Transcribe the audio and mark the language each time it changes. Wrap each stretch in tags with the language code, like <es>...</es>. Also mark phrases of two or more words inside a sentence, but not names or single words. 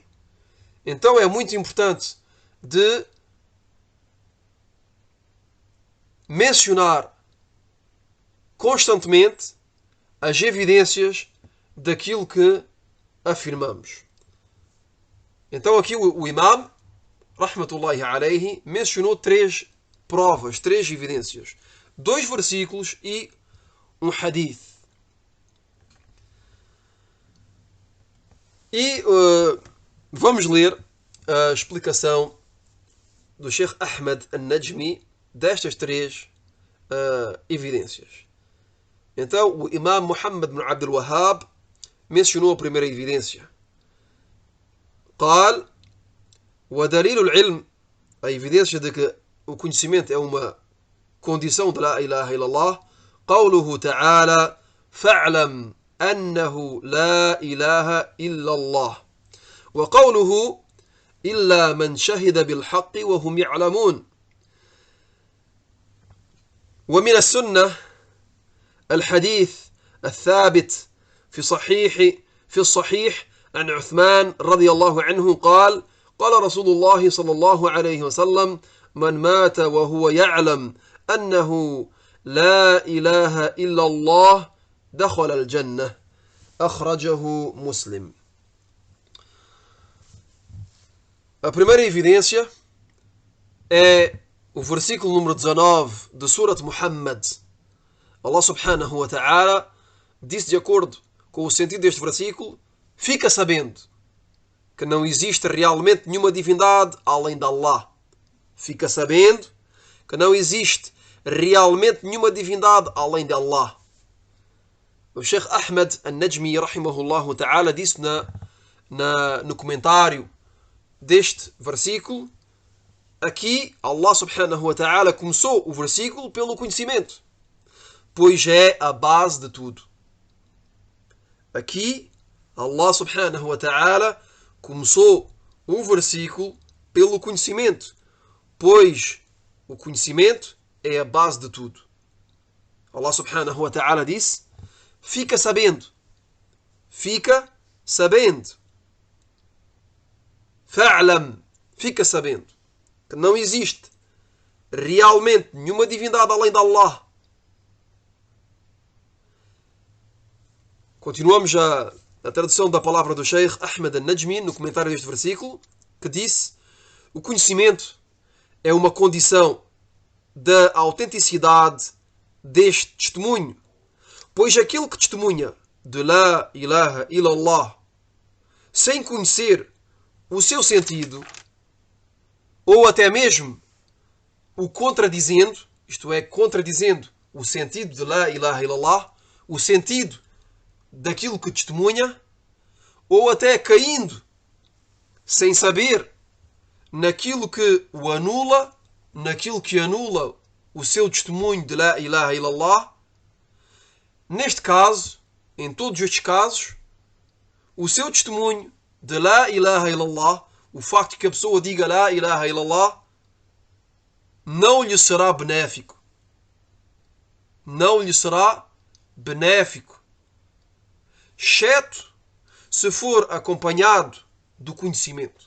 <pt>Então é muito importante de mencionar constantemente as evidências daquilo que afirmamos. Então aqui o imam,</pt> <ar>رحمة الله عليه,</ar> <pt>mencionou 3 provas, 3 evidências. 2 versículos e um hadith. E vamos ler a explicação do Sheikh Ahmed An-Najmi destas 3 evidências. Então, o imam Muhammad ibn Abdul Wahhab mencionou a primeira evidência.</pt> <ar>قال ودليل العلم,</ar> <pt>a evidência de que o conhecimento é uma condição de</pt> <ar>لا إله إلا الله, قوله تعالى فاعلم أنه لا إله إلا الله وقوله إلا من شهد بالحق وهم يعلمون. ومن السنة الحديث الثابت في الصحيح عن عثمان رضي الله عنه قال قال رسول الله صلى الله عليه وسلم من مات وهو يعلم أنه لا إله إلا الله دخل الجنة أخرجه مسلم.</ar> <pt>A primeira evidência é o versículo número 19 de Surat Muhammad.</pt> <ar>الله سبحانه وتعالى</ar> <pt>disse, de acordo com o sentido deste versículo, fica sabendo que não existe realmente nenhuma divindade além de Allah. Fica sabendo que não existe realmente nenhuma divindade além de Allah. O Sheikh Ahmed An-Najmi,</pt> <ar>رحمه الله تعالى,</ar> <pt>disse no comentário deste versículo, aqui</pt> <ar>الله سبحانه وتعالى</ar> <pt>começou o versículo pelo conhecimento, pois é a base de tudo. Aqui</pt> <ar>الله سبحانه وتعالى</ar> <pt>começou um versículo pelo conhecimento, pois o conhecimento é a base de tudo.</pt> <ar>الله سبحانه وتعالى</ar> <pt>disse, fica sabendo. Fica sabendo. Fa'lam, fica sabendo que não existe realmente nenhuma divindade além de Allah. Continuamos a tradução da palavra do Sheikh Ahmed An-Najmi no comentário deste versículo, que disse, o conhecimento é uma condição da autenticidade deste testemunho, pois aquele que testemunha de</pt> <ar>لا إله إلا الله</ar> <pt>sem conhecer o seu sentido, ou até mesmo o contradizendo, isto é, contradizendo o sentido de</pt> <ar>لا إله إلا الله,</ar> <pt>o sentido daquilo que testemunha, ou até caindo sem saber naquilo que o anula, naquilo que anula o seu testemunho de</pt> <ar>لا إله إلا الله.</ar> <pt>Neste caso, em todos estes casos, o seu testemunho de</pt> <ar>لا إله إلا الله,</ar> <pt>o facto de que a pessoa diga</pt> <ar>لا إله إلا الله,</ar> <pt>não lhe será benéfico. Não lhe será benéfico. Exceto se for acompanhado do conhecimento.</pt>